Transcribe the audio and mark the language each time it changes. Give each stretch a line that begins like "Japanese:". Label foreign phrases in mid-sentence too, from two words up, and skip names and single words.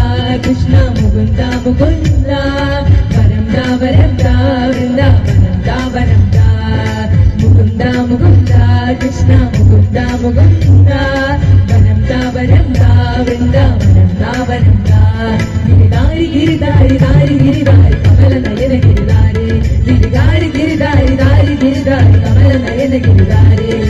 Tamil: கிருஷ்ணா முகுந்தா முகுந்தா வரம்தா வரம்தா விருந்தாவனம்தா வரம்தா முகுந்தா முகுந்தா கிருஷ்ணா முகுந்தா முகுந்தா வரம்தா வரம்தா விருந்தாவனம்தா வரம்தா
Hindi: गिरिधारी गिरिधारी धारी गिरिधारी कमल नयन गिरिधारी
Tamil: गिरिधारी गिरिधारी धारी गिरिधारी कमल नयन गिरिधारी